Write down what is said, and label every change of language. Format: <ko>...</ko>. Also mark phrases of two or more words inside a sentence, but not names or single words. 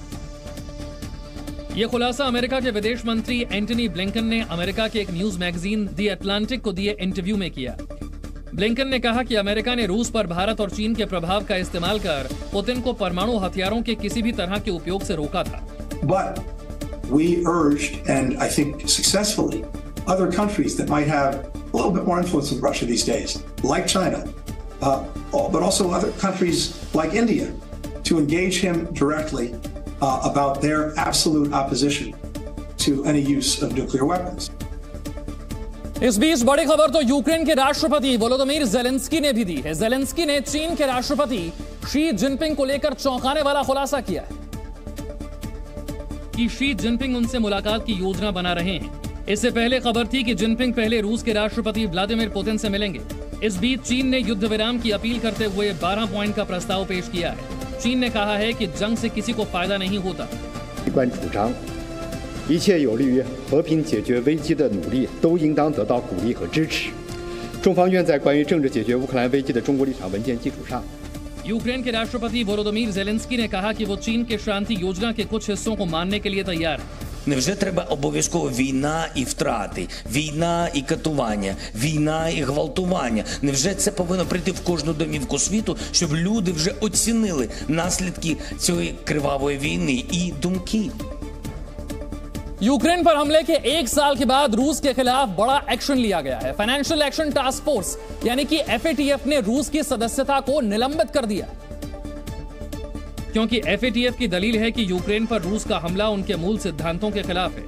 <hi>यह खुलासा अमेरिका के विदेश मंत्री एंटनी ब्लिंकन ने अमेरिका के एक</hi> <en>news magazine</en> <hi>द अटलांटिक को दिए इंटरव्यू में किया। ब्लिंकन ने कहा कि अमेरिका ने रूस पर भारत और चीन के प्रभाव का इस्तेमाल कर पुतिन को परमाणु हथियारों के किसी भी तरह के उपयोग से रोका था।</hi> <en>But we urged, and I think successfully, other countries that might have a little bit more influence in Russia these days, like China, but also other countries like India, to engage him directly about their absolute opposition to any use of nuclear weapons.</en> <hi>इस बीच बड़ी खबर तो यूक्रेन के राष्ट्रपति वोलोदिमीर ज़ेलेंस्की ने भी दी है। ज़ेलेंस्की ने चीन के राष्ट्रपति शी जिनपिंग को लेकर चौंकाने वाला खुलासा किया है कि शी जिनपिंग उनसे मुलाकात की योजना बना रहे हैं। इससे पहले खबर थी कि जिनपिंग पहले रूस के राष्ट्रपति व्लादिमीर पुतिन से मिलेंगे। इस बीच चीन ने युद्ध विराम की अपील करते हुए 12 पॉइंट का प्रस्ताव पेश किया है। चीन ने कहा है कि जंग से किसी को फायदा नहीं होता।</hi> <zh>一切有利于和平解决危机的努力都应当得到鼓励和支持。中方愿在关于政治解决乌克兰危机的中国立场文件基础上。</zh> <hi>यूक्रेन के राष्ट्रपति वोलोदिमीर ज़ेलेंस्की ने कहा कि वो चीन के शांति योजना के कुछ हिस्सों को मानने के लिए तैयार है।</hi> <uk>Невже треба обов'язково війна і втрати, війна і катування, війна і гвалтування? Невже це повинно прийти в кожну домівку світу, щоб люди вже оцінили наслідки цієї кривавої війни і думки?</uk> <hi>यूक्रेन पर हमले के 1 साल के बाद रूस के खिलाफ बड़ा एक्शन लिया गया है। फाइनेंशियल एक्शन टास्क फोर्स यानी कि FATF ने रूस की सदस्यता को निलंबित कर दिया, क्योंकि FATF की दलील है कि यूक्रेन पर रूस का हमला उनके मूल सिद्धांतों के खिलाफ है।</hi>